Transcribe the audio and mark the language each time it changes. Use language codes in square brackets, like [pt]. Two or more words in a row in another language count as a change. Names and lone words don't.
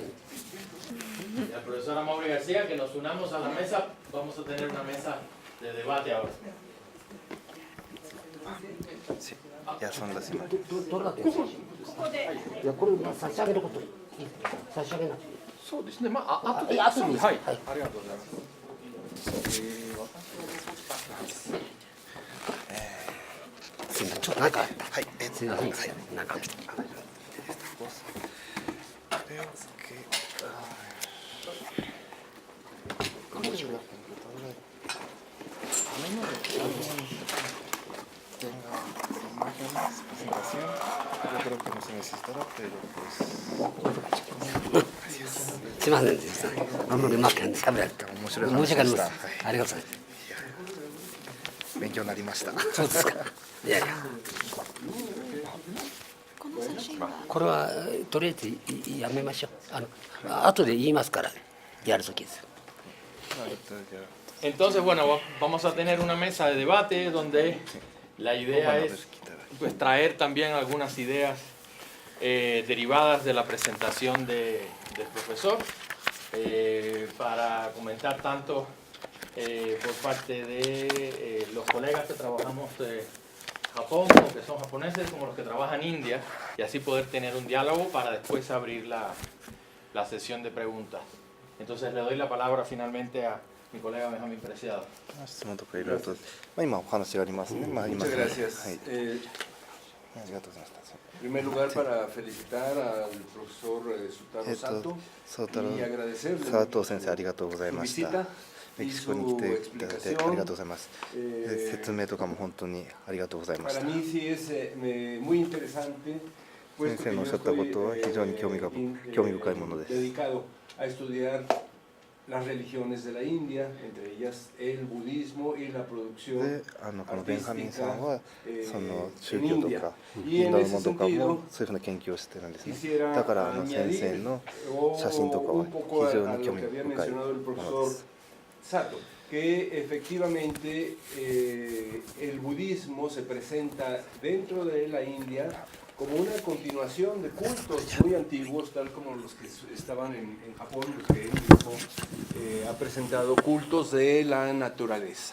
[es] Y al profesor Amaury García, que nos unamos a la mesa. Vamos a tener una mesa de debate ahora. Sí, ya son las imágenes. [ja] どれだけですか。いやこれ差し上げることに差し上げなくていい。そうですね、まあ、いや後でいいですはい、はいありがとうございます。すみませんちょっとなんかはい、すみませんなんか [es] Yo creo que no se necesitará, pero pues [ja] すみませんでした。あんまりうまくしゃべられて面白い申し訳ありません。話でした。ありがとうございます。勉強になりました。そうですか。いやいや。これはとりあえずやめましょう。後で言いますからやるときです。 [es] Entonces, bueno, vamos a tener una mesa de debate donde la idea es pues, traer también algunas ideas derivadas de la presentación del profesor para comentar tanto por parte de los colegas que trabajamos de Japón, o que son japoneses, como los que trabajan en India, y así poder tener un diálogo para después abrir la sesión de preguntas. Entonces le doy la palabra finalmente a mi colega Benjamín Preciado. [ja] 質問とかいろいろと、今お話がありますね。まあ、今 [es] Muchas gracias. [ja] はい、ありがとうございました。 [es] En primer lugar, para felicitar al profesor Sutaro Sato y agradecerle [ja] 佐藤先生ありがとうござい [es] su [ja] ました [es] visita [ja] メ [es] y [ja] キシコ [es] su [ja] に来ていただいてありが [es] explicación. [ja] とうございます。説明とかも本当にありがとうございまし [es] Para [ja] た。 [es] mí sí es muy interesante, [ja] 先 [es] puesto [ja] 生 [es] que [ja] のおっ [es] yo [ja] しゃったことは [es] estoy [ja] 非常に興味深いものです。 [es] dedicado a estudiar las religiones de la India, entre ellas el budismo y la [ja] で、 [es] producción [ja] このベンハミンさんは [es] artística [ja] その宗 [es] en [ja] 教と [es] India. [ja] か [es] Y [ja] イン [es] en [ja] ドの [es] ese [ja] ものとか [es] sentido [ja] もそういうふうな研究をしてるんですね。 [es] quisiera [ja] だから先生 [es] añadir [ja] の写真とかは [es] un poco [ja] 非 [es] a [ja] 常に [es] lo [ja] 興味 [es] que había [ja] 深い [es] mencionado el [ja] もので [es] profesor [ja] す。 [es] Sato, que efectivamente el budismo se presenta dentro de la India como una continuación de cultos muy antiguos, tal como los que estaban en Japón, los que él mismo ha presentado, cultos de la naturaleza.